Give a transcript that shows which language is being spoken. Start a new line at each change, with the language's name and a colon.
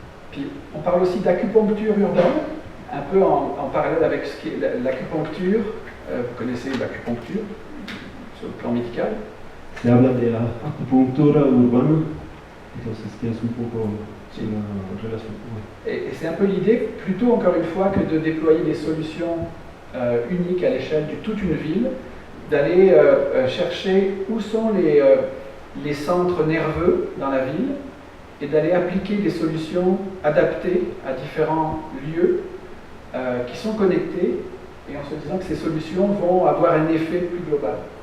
French: Puis on parle aussi d'acupuncture urbaine, un peu en parallèle avec ce qui est l'acupuncture. Vous connaissez l'acupuncture sur le plan médical.
Spanish: Se habla de acupuntura urbana, entonces que es un poco la relación.
French: Et c'est un peu l'idée, plutôt encore une fois que de déployer des solutions uniques à l'échelle de toute une ville, d'aller chercher où sont les centres nerveux dans la ville et d'aller appliquer des solutions adaptées à différents lieux qui sont connectés et en se disant que ces solutions vont avoir un effet plus global.